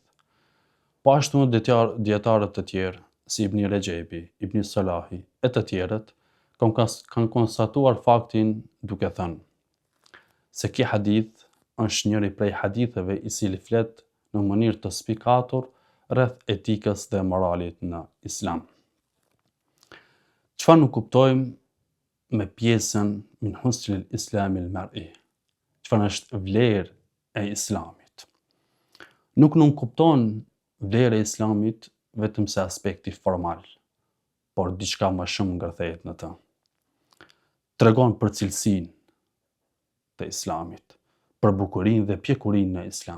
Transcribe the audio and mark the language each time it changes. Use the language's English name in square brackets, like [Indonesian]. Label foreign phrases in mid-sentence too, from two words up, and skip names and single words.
[Albanian] Po ashtu dietarët të tjerë, si Ibn Rexhepi, Ibn Salahi e të tjerët, kanë konstatuar faktin duke thënë se ky hadith është njëri prej haditheve i cili flet në mënyrë të spikatur rreth etikës dhe moralit në Islam. Çfarë nuk kuptojmë me pjesën [Arabic] من حسن الإسلام المرء? [Albanian] Çfarë është vlerë e Islamit? Nuk kupton vlerë e Islamit vetëm se aspekti formal, por diçka më shumë ngërthehet në të. Tregon për cilësinë të Islamit, për bukurinë dhe pjekurinë në Islam.